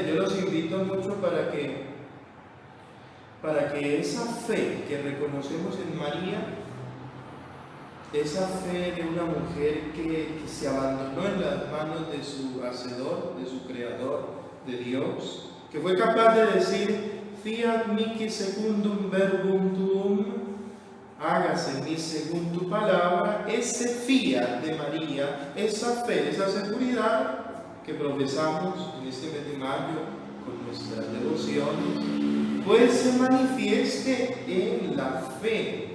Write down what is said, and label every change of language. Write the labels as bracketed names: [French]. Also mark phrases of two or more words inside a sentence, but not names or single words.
[Spanish] Yo los invito mucho para que esa fe que reconocemos en María, esa fe de una mujer que se abandonó en las manos de su Hacedor, de su Creador, de Dios, que fue capaz de decir: [Latin] fiat mihi secundum verbum tuum, [Spanish] hágase en mí según tu palabra. Ese fiat de María, esa fe, esa seguridad que profesamos en este mes de mayo con nuestras devociones, pues se manifieste en la fe.